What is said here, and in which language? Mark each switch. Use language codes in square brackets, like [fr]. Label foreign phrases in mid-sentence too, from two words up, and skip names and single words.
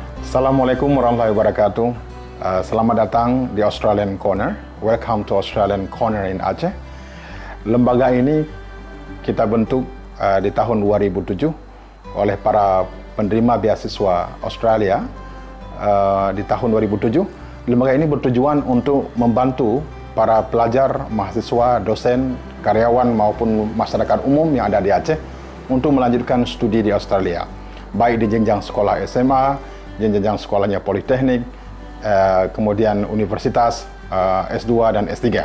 [ar] السلام عليكم ورحمة الله وبركاته. [id] Selamat datang di Australian Corner. [en] Welcome to Australian Corner in Aceh. [id] Lembaga ini kita bentuk di tahun 2007 oleh para penerima beasiswa Australia di tahun 2007. Lembaga ini bertujuan untuk membantu para pelajar, mahasiswa, dosen, karyawan maupun masyarakat umum yang ada di Aceh untuk melanjutkan studi di Australia, baik di jenjang sekolah SMA, jenjang sekolahnya politeknik, kemudian universitas, S2 dan S3.